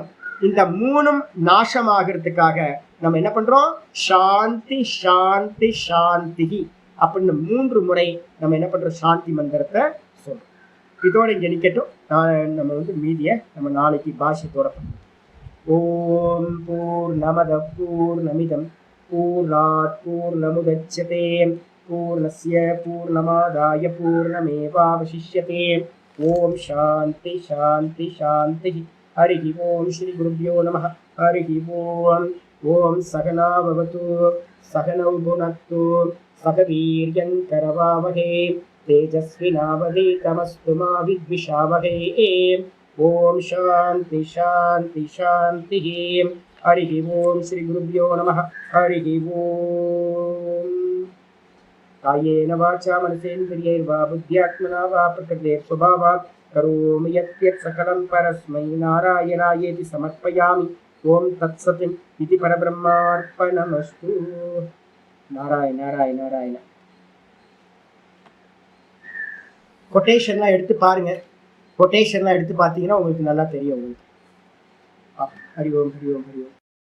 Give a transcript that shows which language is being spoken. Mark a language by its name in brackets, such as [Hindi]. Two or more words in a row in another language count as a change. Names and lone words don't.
[Tamil] இந்த 3ம் நாசமாகிறதுக்காக நம்ம என்ன பண்றோம், [Sanskrit] शान्ति शान्ति शान्ति [Tamil] அப்படின்னு 3 முறை நம்ம என்ன பண்றோம், சாந்தி மந்திரத்தை சொல்றோம். இதோட இங்க நிக்கட்டும். நம்ம வந்து மீதியை நம்ம நாளைக்கு பாஷ்யத்தோட பண்ணுவோம். [Sanskrit] ॐ पूर्णमद पूर्णमिदं पूर्णात् पूर्णमुदच्यते पूर्णस्य पूर्णमादाय पूर्णमेवावशिष्यते. ॐ शान्ति शान्ति शान्ति. हरि ॐ श्री गुरुभ्यो नमः. हरि ॐ. ॐ सहना भवतु सहनौ भुनक्तु सह वीर्यं करवावहे तेजस्विनावधीतमस्तु मा विद्विषावहै. ओम शांति शांति शांति. हरि ओम श्री गुरुभ्यो नमः. हरि ओम. कायेन वाचा मनसेन्द्रियैर्वा बुद्ध्यात्मना वा प्रकृते स्वभावात् करोमि यत् सकलं परस्मै नारायणायेति समर्पयामि. ओम तत्सत् इति परब्रह्मार्पणमस्तु. नारायण नारायण नारायण. [Tamil] கொட்டேஷன்லாம் எடுத்து பாருங்க. கொட்டேஷன்லாம் எடுத்து பார்த்தீங்கன்னா உங்களுக்கு நல்லா தெரியும் உங்களுக்கு. [Sanskrit] हरि ॐ हरि ॐ हरि ॐ.